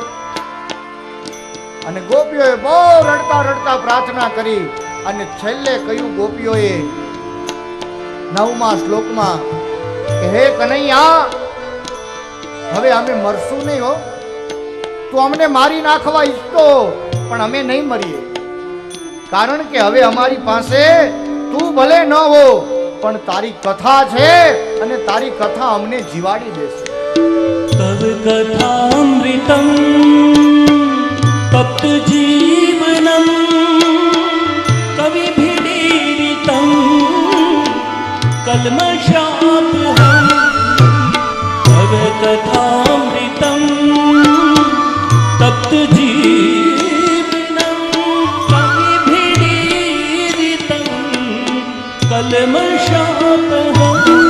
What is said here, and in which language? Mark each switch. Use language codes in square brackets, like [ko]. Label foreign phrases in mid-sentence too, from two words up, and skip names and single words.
[gu] અને ગોપીઓએ બહુ રડતા રડતા પ્રાર્થના કરી અને છેલ્લે કહ્યું ગોપીઓએ 9મા શ્લોકમાં કે હે કનૈયા, હવે અમે મરશું નહીં હો. તું અમને મારી નાખવા ઈચ્છતો, પણ અમે નહીં મરીએ. કારણ કે હવે અમારી પાસે તું ભલે ન હો, પણ તારી કથા છે અને તારી કથા અમને જીવાડી દેશે. [sa] तव कथामृतं तप्त जीवनं कविभिरीडितं कल्मषापहं. तव कथामृतं तप्त जीवनं कविभिरीडितं कल्मषापहं.